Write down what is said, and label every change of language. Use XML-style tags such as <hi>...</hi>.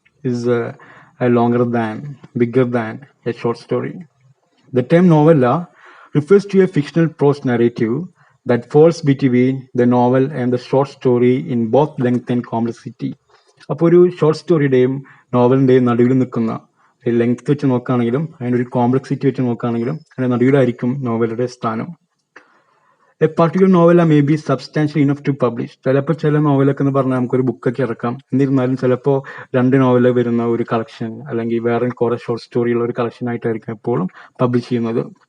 <en>Is longer than, bigger than a short story. The term novella refers to a fictional prose narrative that falls between the novel and the short story in both length and complexity.</en> <ml>അപ്പോൾ ഒരു short സ്റ്റോറിയുടെയും നോവലിന്റെയും നടുവിൽ നിൽക്കുന്ന, length വെച്ച് നോക്കുകയാണെങ്കിലും അതിനൊരു complexity വെച്ച് നോക്കുകയാണെങ്കിലും അതിന്റെ നടുവിലായിരിക്കും നോവലുടെ സ്ഥാനം.</ml> <en>A particular novella may be substantial enough to publish.</en> <ml>ചിലപ്പോൾ ചില നോവലൊക്കെ എന്ന് പറഞ്ഞാൽ നമുക്കൊരു ബുക്കൊക്കെ ഇറക്കാം. എന്നിരുന്നാലും ചിലപ്പോൾ 2 നോവൽ വരുന്ന ഒരു കളക്ഷൻ അല്ലെങ്കിൽ വേറെ കുറെ ഷോർട്ട് സ്റ്റോറിയുള്ള ഒരു കളക്ഷൻ ആയിട്ടായിരിക്കും എപ്പോഴും പബ്ലിഷ് ചെയ്യുന്നത്.</ml>